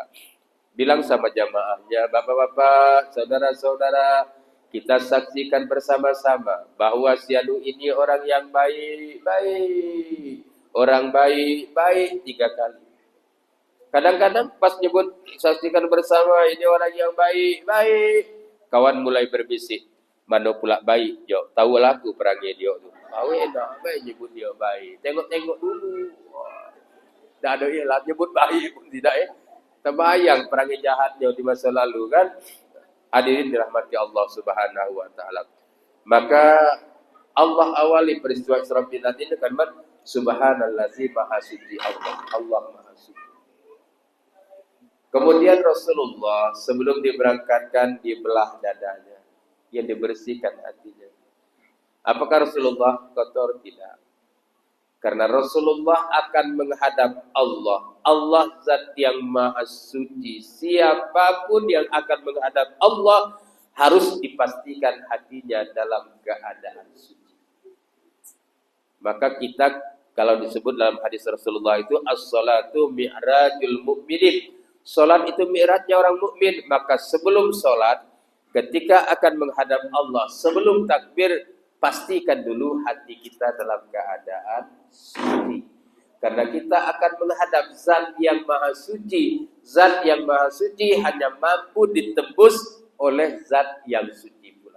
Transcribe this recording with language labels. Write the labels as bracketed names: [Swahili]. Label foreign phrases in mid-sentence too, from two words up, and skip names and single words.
[Indonesian] Bilang sama jamaahnya, bapak-bapak, saudara-saudara, kita saksikan bersama-sama bahwa si anu ini orang yang baik-baik. Orang baik-baik 3 kali. Kadang-kadang pas nyebut saksikan bersama ini orang yang baik-baik, kawan mulai berbisik, mana pula baik, jo. Tahu lah aku perangai dia tu. Tahu enak, baik nyebut dia baik. Tengok-tengok dulu. Dah ada ialah nyebut baik pun tidak terbayang perangai jahatnya di masa lalu kan. Hadirin dirahmati Allah [Arabic] سبحانه وتعالى. [Indonesian] Maka Allah awali peristiwa Isra Mi'raj ini kan subhanallazi maha suci Allah. Allah maha suci. Kemudian Rasulullah sebelum diberangkatkan dibelah dadanya, yang dibersihkan hatinya. Apakah Rasulullah kotor? Tidak. Karena Rasulullah akan menghadap Allah. Allah zat yang maha suci. Siapapun yang akan menghadap Allah harus dipastikan hatinya dalam keadaan suci. Maka kita kalau disebut dalam hadis Rasulullah itu [Arabic] الصلاة معراج المؤمنين. [Indonesian] Salat itu mi'rajnya orang mukmin. Maka sebelum salat, ketika akan menghadap Allah, sebelum takbir, pastikan dulu hati kita dalam keadaan suci. Karena kita akan menghadap zat yang maha suci. Zat yang maha suci hanya mampu ditembus oleh zat yang suci pula.